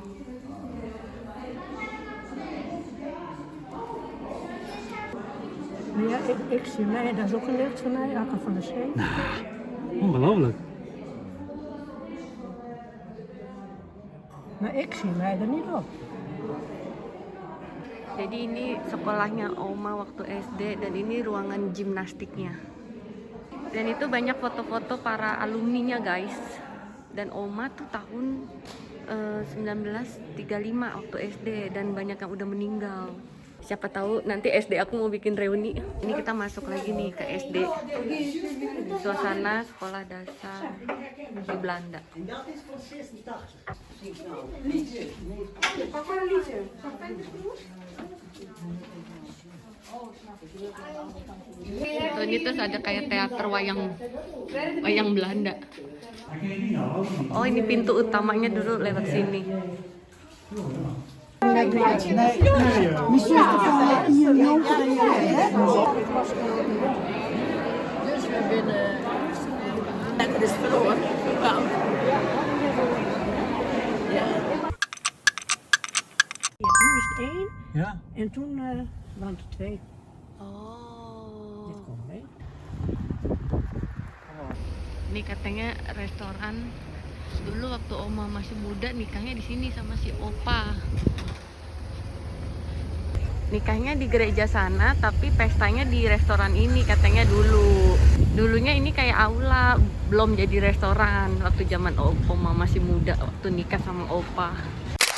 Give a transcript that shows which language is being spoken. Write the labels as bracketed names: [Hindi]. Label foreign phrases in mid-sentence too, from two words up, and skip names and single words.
[Dutch] Ja, ik zie mij, dat is ook een nicht van mij, Akka van der Zee. Ongelooflijk. Maar ik zie mij er niet op. [Indonesian] Jadi ini sekolahnya Oma waktu SD dan ini ruangan gimnastiknya. Dan itu banyak foto-foto para alumninya guys. Dan Oma tuh tahun 1935 waktu SD dan banyak yang udah meninggal. Siapa tahu nanti SD aku mau bikin reuni. Ini kita masuk lagi nih ke SD. Suasana sekolah dasar di Belanda. [Dutch] En dat is van 86. [Indonesian] Tuh, ini terus ada kayak teater wayang Belanda. Oh ini pintu utamanya dulu lewat sini. [Dutch] Dus we binnen. Lekker is verloren. Ja, nu is het 1 Ja? en toen waren het 2. Oh. Dit komt mee. [Indonesian] Ini katanya restoran dulu waktu Oma masih muda nikahnya di sini sama si Opa. Nikahnya di gereja sana tapi pestanya di restoran ini katanya dulu. Dulunya ini kayak aula, belum jadi restoran waktu zaman Oma masih muda waktu nikah sama Opa.